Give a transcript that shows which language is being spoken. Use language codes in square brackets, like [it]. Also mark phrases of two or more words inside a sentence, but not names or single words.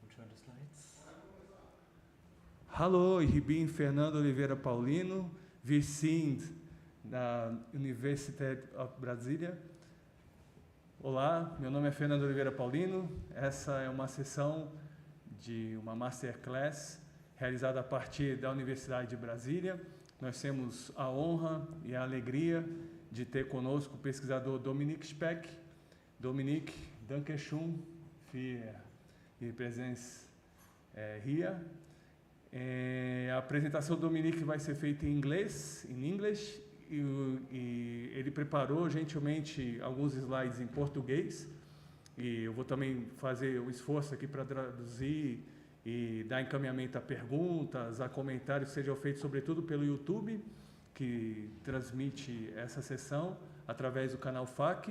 [en] the slides. [de] Hallo, ich bin Fernando Oliveira Paulino. Wir sind da Universidade of Brasília. [pt] Olá, meu nome é Fernando Oliveira Paulino. Essa é uma sessão de uma masterclass realizada a partir da Universidade de Brasília. Nós temos a honra e a alegria de ter conosco o pesquisador Dominik Speck. [de] Dominik, danke schön für Ihre Präsenz hier. [pt] A apresentação do Dominik vai ser feita em inglês, e ele preparou gentilmente alguns slides em português, e eu vou também fazer um esforço aqui para traduzir e dar encaminhamento a perguntas, a comentários que sejam feitos sobretudo pelo YouTube, que transmite essa sessão através do canal FAC.